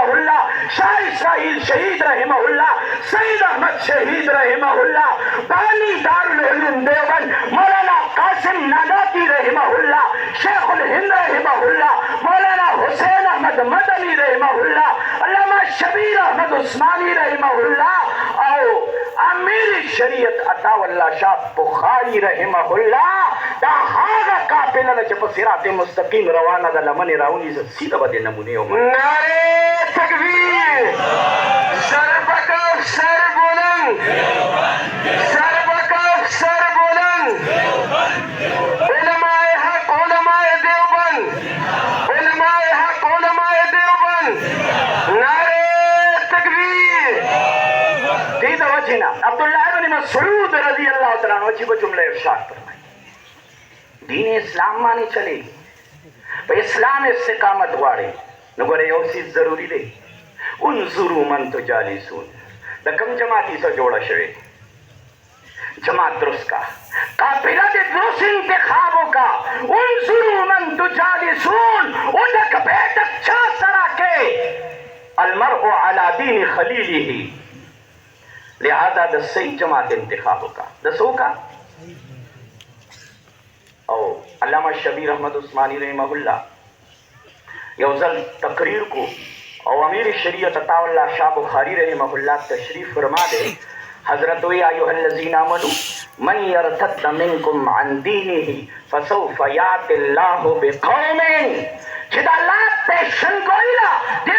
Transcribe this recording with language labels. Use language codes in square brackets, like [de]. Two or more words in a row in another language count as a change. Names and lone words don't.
[ps] الله شاه اسماعیل شهید رحمه الله سید احمد شهید رحمه الله بانی دارالعلوم دیوبند مولانا قاسم نانوتوی رحمه الله شیخ الهند رحمه الله مولانا حسین احمد مدنی رحمه الله علامہ شبیر احمد عثمانی رحمه الله او امیر شریعت عطا الله شاه بخاری رحمه الله دا هغه قافله ده چې په صراط مستقیم روانه ده لمنې راونیسه سیده به دې نمونې ومنه [ur] نعرے تکبیر سر بکف سر بلند سر بکف سر بلند علماء حق علماء دیوبند علماء حق علماء دیوبند نعرے تکبیر [ps] دې د وجې نه عبدالله بن مسعود رضی الله تعالی عنہ عجیبه جمله ارشاد فرمایي دین اسلام باندې چلےږي په اسلام استقامت غواړئ نو ګوره یو څیز ضروري دی [ar] انظروا من تجالسون [ps] د کوم جماعتي سره جوړه شوې جماعت درست کا قافله دې درست انتخاب وکړه [ar] انظروا من تجالسون [ps] اونک بیٹک چا سره کې [ar] المرء علی دین خلیله [ps] لہذا د صحیح جماعت انتخاب وکړه د څو کا او علامہ شبیر احمد عثمانی رحمہ اللہ یو ځل تقریر کو او امیر شریعت عطا اللہ شاہ بخاری رحمہ اللہ تشریف فرما دے حضرت وی [ar] ایها الذین آمنوا من یرتد منکم عن دینه فسوف یأتی اللہ بقوم [ps] چې د الله پیشن کوي